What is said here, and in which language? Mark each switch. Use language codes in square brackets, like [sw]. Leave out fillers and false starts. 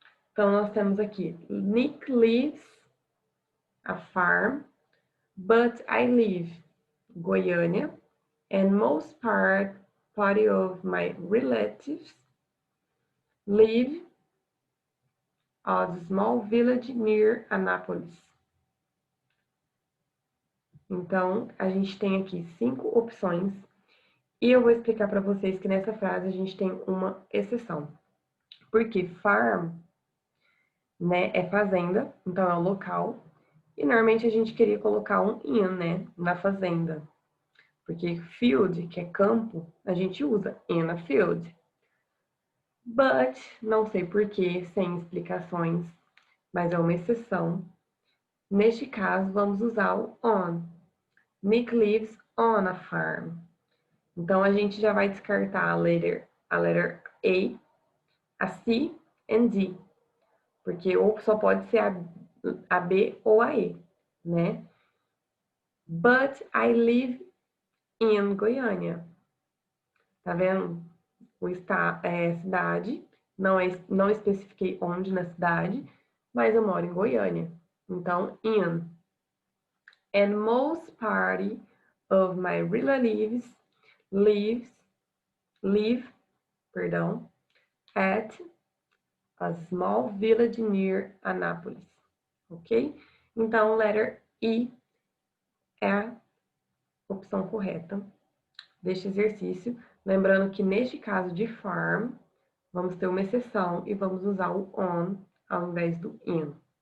[en] Então, nós temos aqui, Nick lives a farm, but I live Goiânia, and most part of my relatives live a small village near Anápolis. [pt] Então, a gente tem aqui 5 opções e eu vou explicar para vocês que nessa frase a gente tem uma exceção. Porque farm, né, é fazenda, então é o local, e normalmente a gente queria colocar um in, né, na fazenda. Porque field, que é campo, a gente usa in a field. But, não sei porquê, sem explicações, mas é uma exceção. Neste caso, vamos usar o on. Nick lives on a farm. Então, a gente já vai descartar a letter A, C and D. Porque ou só pode ser a B ou a E, né? [en] But I live in Goiânia. Tá vendo? [pt] Cidade. Não especifiquei onde na cidade, mas eu moro em Goiânia. [en] Então, in. And most part of my relatives live, perdão, at a small village near Anápolis, ok? [pt] Então, letter E é a opção correta deste exercício. Lembrando que neste caso de farm, vamos ter uma exceção e vamos usar o on ao invés do in.